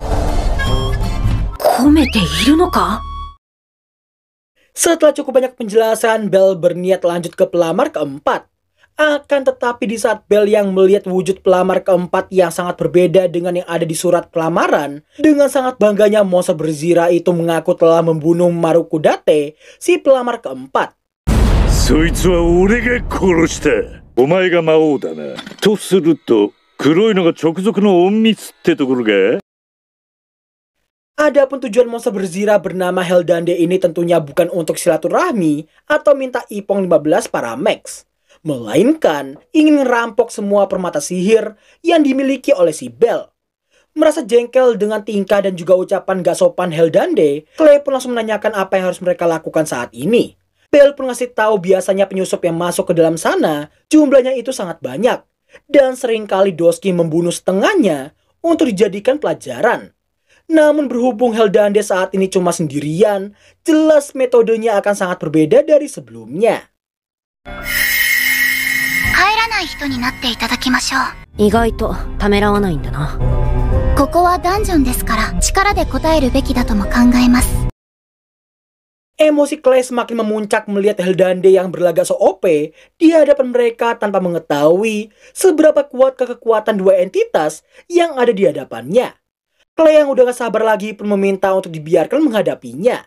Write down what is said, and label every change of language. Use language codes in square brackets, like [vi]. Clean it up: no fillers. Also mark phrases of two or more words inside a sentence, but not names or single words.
[id] Setelah cukup banyak penjelasan, Belle berniat lanjut ke pelamar keempat. Akan tetapi di saat Belle yang melihat wujud pelamar keempat yang sangat berbeda dengan yang ada di surat pelamaran, dengan sangat bangganya monster berzira itu mengaku telah membunuh Marukudate, si pelamar keempat. [ja] そいつは俺が殺した。お前が魔王だな。とすると、黒いのが直属の隠密ってところか? [id] Adapun tujuan monster berzira bernama Heldande ini tentunya bukan untuk silaturahmi atau minta ipong 15 para Max, melainkan ingin ngerampok semua permata sihir yang dimiliki oleh si Belle. Merasa jengkel dengan tingkah dan juga ucapan gak sopan Heldande, Clay pun langsung menanyakan apa yang harus mereka lakukan saat ini. Belle pun ngasih tahu biasanya penyusup yang masuk ke dalam sana jumlahnya itu sangat banyak dan seringkali Doski membunuh setengahnya untuk dijadikan pelajaran. Namun berhubung Heldande saat ini cuma sendirian, jelas metodenya akan sangat berbeda dari sebelumnya. [ja] 入らない人になっていただきましょう。意外とためらわないんだな。ここはダンジョンですから力で答えるべきだとも考えます。 [id] Emosi Clay semakin memuncak melihat Helldandy yang berlagak so OP di hadapan mereka tanpa mengetahui seberapa kuat kekuatan dua entitas yang ada di hadapannya. Clay yang udah gak sabar lagi pun meminta untuk dibiarkan menghadapinya.